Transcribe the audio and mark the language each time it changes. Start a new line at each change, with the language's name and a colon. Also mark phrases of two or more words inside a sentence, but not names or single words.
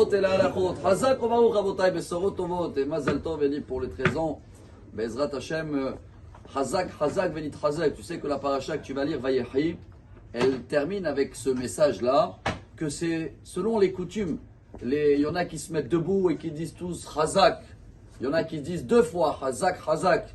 French: et la halachot.
Hebrew: חזק וברוך רבותי, בשורות טובות
French: et
Hebrew: מזל טוב
French: Eli pour les 13 ans.
Hebrew: בעזרת השם, חזק, חזק, ונתחזק.
French: Tu sais que la paracha que tu vas lire, Vayehi, elle termine avec ce message-là, que c'est selon les coutumes. Il y en a qui se mettent debout et qui disent tous Hazak. Il y en a qui disent 2 fois
Hebrew: חזק, חזק.